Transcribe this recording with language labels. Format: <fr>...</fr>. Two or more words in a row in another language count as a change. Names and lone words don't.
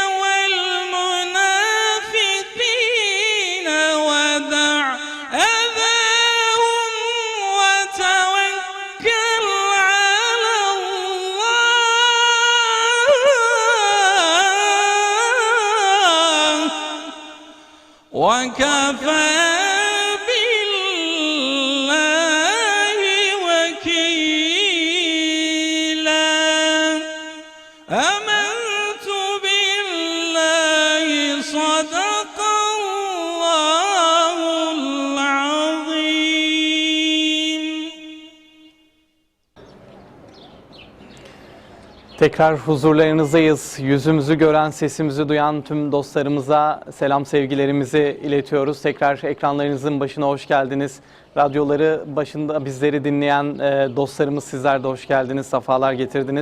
<ar>والمنافقين ودع أذاهم وتوكل على الله وكفى بالله وكيلا. آمنت بالله صدق الله العظيم.</ar> <tr>Tekrar huzurlarınızdayız. Yüzümüzü gören, sesimizi duyan tüm dostlarımıza selam sevgilerimizi iletiyoruz. Tekrar ekranlarınızın başına hoş geldiniz. Radyoları başında bizleri dinleyen dostlarımız, sizler de hoş geldiniz, sefalar getirdiniz.</tr>